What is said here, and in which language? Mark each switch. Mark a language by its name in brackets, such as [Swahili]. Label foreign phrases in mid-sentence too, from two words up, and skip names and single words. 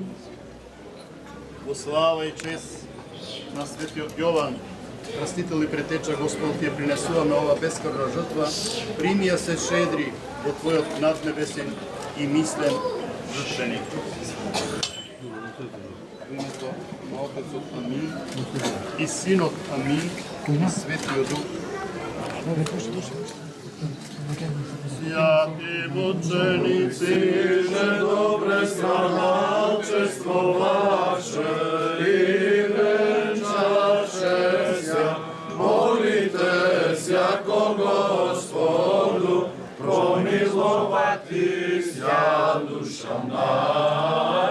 [Macedonian] Во слава и чест на светиот Јован, крстител и претеча Господ, ти ја принесуваме ова бескрвна жртва, прими ја се шедри во Твојот наднебесен и мислен жртвеник. Во името на Отецот Амин и Синот Амин и Светиот Дух. [Church Slavic] Святи мученици, же добре страдалчество ваше и венчаше ся, молите ся ко Господу, промиловати ся душа наша.